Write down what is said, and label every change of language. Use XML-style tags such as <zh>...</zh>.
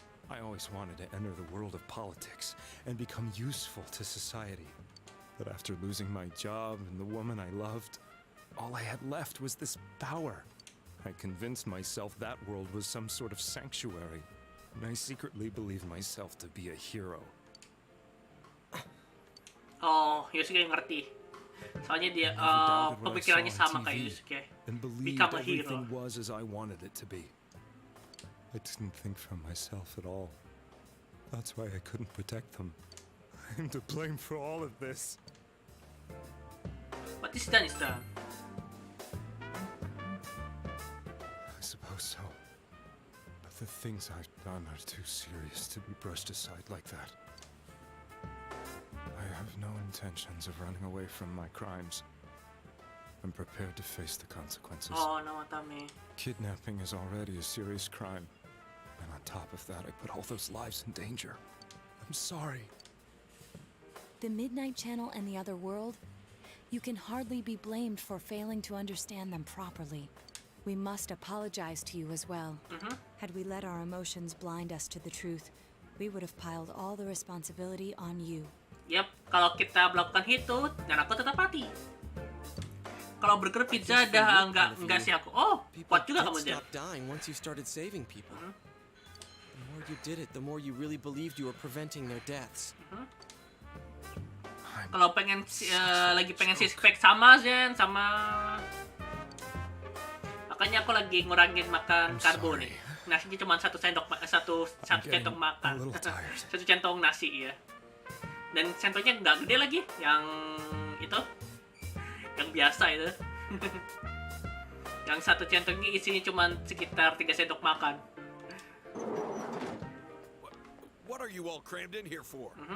<en>I always wanted to enter the world of politics and become useful to society. But after losing my job and the woman I loved, all I had left was this power. I convinced myself that world was some sort of sanctuary, and I secretly believed myself to be a hero.</en> <id>Oh, Yosuke ngerti. Soalnya dia pemikirannya sama kayak Yosuke.</id> <en>And believed Become a hero. everything was as I wanted it to be. I didn't think for myself at all. That's why I couldn't protect them. I'm to blame for all of this. What is done is done. I suppose The things I've done are too serious to be brushed aside like that. I have no intentions of running away from my crimes. I'm prepared to face the consequences. Oh, namatami. Kidnapping is already a serious crime. And on top of that, I put all those lives in danger. I'm sorry. The Midnight Channel and the other world, you can hardly be blamed for failing to understand them properly. We must apologize to you as well. Had we let our emotions blind us to the truth, we would have piled all the responsibility on you.</en> <id>Yap, kalau kita melakukan itu, dan aku tetap mati. Kalau burger pizza dah enggak sih aku. Oh, kuat juga kamu dia.</id> <en>Stop dying once you started saving people. The more you did it, the more you really believed you were preventing their deaths.</en> <id>Kalau lagi pengen six pack sama Zen, sama makanya aku lagi ngurangin makan karbo nih. Nasinya cuma satu centong makan, satu centong nasi ya. Dan centongnya nggak gede lagi, yang itu, yang biasa itu. Yang satu centongnya isinya cuma sekitar 3 sendok makan.</id> <en>What are you all crammed in here for?</en>